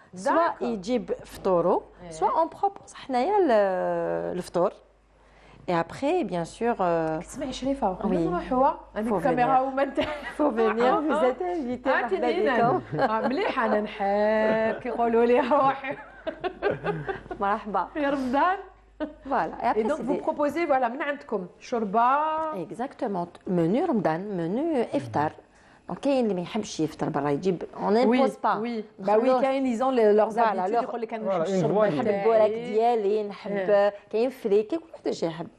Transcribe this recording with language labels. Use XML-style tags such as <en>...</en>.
<fr>Soit</fr> <ar>يجيب فطورو,</ar> <fr>soit on propose le ftour. Et après, bien sûr,</fr> <ar>اسمعي شريفة</ar> <fr>oui.</fr> <ar>نروحوا عندك كاميرا وما انت</ar> <fr>faut venir, vous êtes invité.</fr> <ar>مليحة انا نحب كيقولوا لي روحي مرحبا يا رمضان.</ar> <fr>Voilà. Et donc vous proposez</fr> <ar>من عندكم شوربة.</ar> <fr>Exactement. Menu Ramadan, menu iftar.</fr> <ar>Donc, كاين اللي ما يحبش يفطر برا يجيب</ar> <fr>on n'impose pas.</fr> <ar>Oui, كاين</ar> <fr>ils ont leurs habitudes</fr> <ar>يقول لك انا نحب الشوربة نحب البوراك ديالي نحب كاين فري كل واحد واش يحب.</ar>